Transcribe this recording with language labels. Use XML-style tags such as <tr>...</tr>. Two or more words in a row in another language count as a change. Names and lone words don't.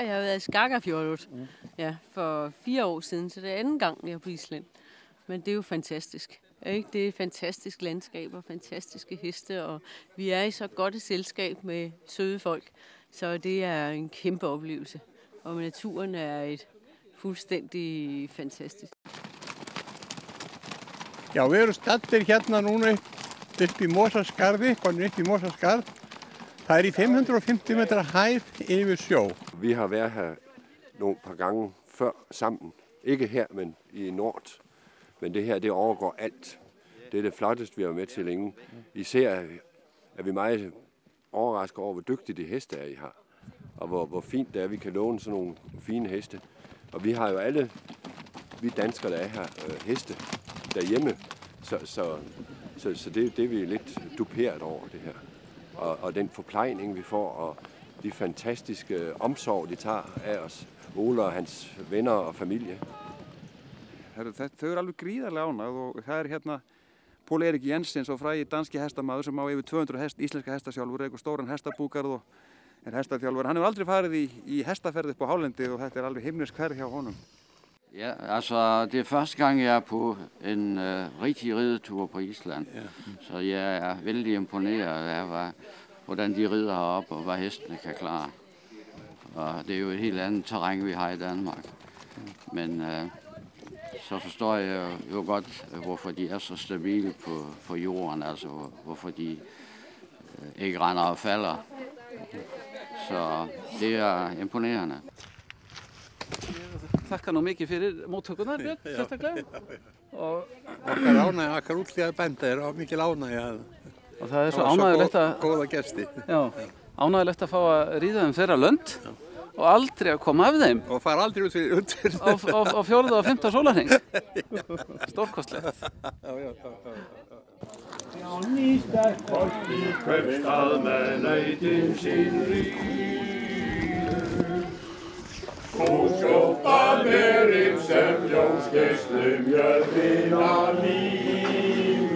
<da>Jeg har været i Skagafjörður for 4 år siden, så det er anden gang, jeg er på Island. Men det er jo fantastisk. Ikke? Det er et fantastisk landskab og fantastiske heste, og vi er i så godt et selskab med søde folk, så det er en kæmpe oplevelse. Og naturen er et fuldstændig fantastisk.</da> <is>Já, við erum staddir hérna núna upp í Mosaskarði, komin upp í Mosaskarð. Það er í 550 meter hæð yfir sjó.</is> <da>Vi har været her nogle par gange før sammen. Ikke her, men i Nord. Men det her, det overgår alt. Det er det flotteste, vi har med til længe. Især er vi meget overrasket over, hvor dygtige de heste er, I har. Og hvor fint det er, at vi kan låne sådan nogle fine heste. Og vi har jo alle, vi danskere, der er her, heste derhjemme. Så det er vi lidt duperet over, det her. Og den forplejning, vi får, og de fantastiske omsorg, de tager af os. Ole og hans venner og familie.</da> <is>Þau eru alveg gríðarlega ánægð og það er hérna Pól Erik Jensens og frægi danski hestamaður sem á yfir 200 íslenska hesta sjálfur, eigur stóran hestabúgarð og er hestaþjálfur. Hann hefur aldrei farið í hestaferð upp á hálendið og þetta er alveg himnesk ferð hjá honum.</is> <da>Ja, altså det er første gang jeg er på en rigtig ridetur på Island, så jeg er vældig imponeret af, hvordan de rider heroppe og hvad hestene kan klare. Og det er jo et helt andet terræn, vi har i Danmark. Men så forstår jeg jo godt, hvorfor de er så stabile på jorden, altså hvorfor de ikke render og falder. Så det er imponerende.</da> <is>Þakka nú mikið fyrir móttökurnar, Björn, sérstaklega. Okkar ánægja, okkar útliðar bænda er mikil ánægja Og það er svo ánægjulegt góða gesti. Já, ánægjulegt að fá að ríða þeirra lönd og aldrei að koma af þeim. Og fara aldrei út fyrir. Á 4. og 5. sólarhring. Stórkostlegt. Johnny sterk folk i købstad maler dem sin rig. Skubba med en sem jordskæsle mjød vinder lige.</is>